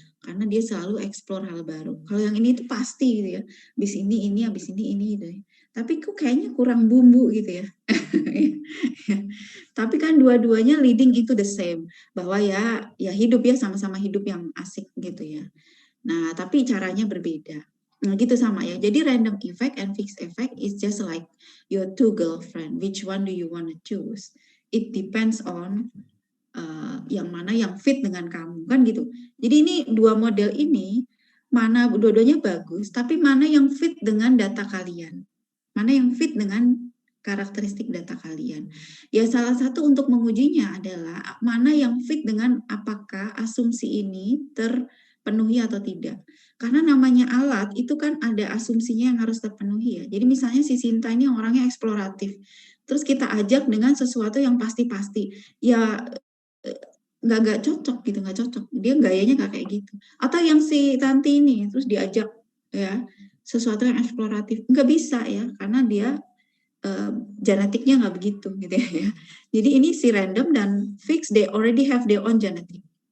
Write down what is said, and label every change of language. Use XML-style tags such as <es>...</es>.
<id>Karena dia selalu explore hal baru. Kalau yang ini tuh pasti gitu ya. Habis ini, habis ini gitu ya. Tapi kok kayaknya kurang bumbu gitu ya. Tapi kan dua-duanya</id> <en>leading into the same,</en> <id>bahwa ya hidup ya sama-sama hidup yang asik gitu ya. Nah, tapi caranya berbeda. Nah, gitu sama ya.</id> <en>Jadi random effect and fixed effect is just like your two girlfriend. Which one do you want to choose? It depends on</en> <id>yang mana yang fit dengan kamu kan gitu. Jadi ini dua model ini mana dua-duanya bagus, tapi mana yang fit dengan data kalian? Mana yang fit dengan karakteristik data kalian? Ya salah satu untuk mengujinya adalah mana yang fit dengan apakah asumsi ini terpenuhi atau tidak. Karena namanya alat itu kan ada asumsinya yang harus terpenuhi ya. Jadi misalnya si Sinta ini orangnya eksploratif. Terus kita ajak dengan sesuatu yang pasti-pasti. Ya nggak cocok gitu, nggak cocok. Dia gayanya nggak kayak gitu. Atau yang si Tanti ini terus diajak ya sesuatu yang eksploratif, nggak bisa ya karena dia genetiknya nggak begitu gitu ya. Jadi ini si random dan fixed</id> <en>they already have their own genetic.</en>